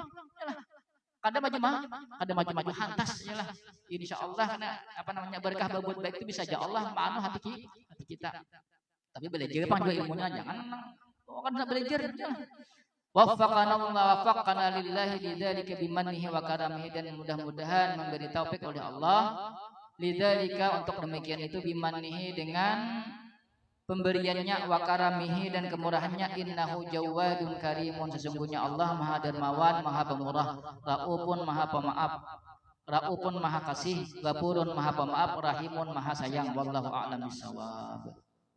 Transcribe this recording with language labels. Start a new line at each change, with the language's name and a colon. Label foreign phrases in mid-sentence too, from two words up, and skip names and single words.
Banjar: Ya lah. Kada maju hantas ya lah.
Indonesian: Insyaallah karena apa namanya berkah berbuat baik itu bisa aja Allah maanu hati kita.
Banjar: Tapi belajar pang juga ilmunya jangan kan belajar.
Arabic: وفقنا الله وفقنا لله لذلك بمنه وكرمه
Indonesian: dan mudah-mudahan memberi taufik oleh Allah lidzalika untuk demikian itu bimannihi dengan pemberiannya
Arabic: وكرمه
Indonesian: dan kemurahannya
Arabic: إنه جواد كريم
Indonesian: sesungguhnya Allah Maha Dermawan Maha Pemurah Raufun Maha Pemaaf Raufun Maha Kasih Ghafurun Maha Pemaaf Rahimun Maha Sayang
Arabic: والله أعلم بالصواب.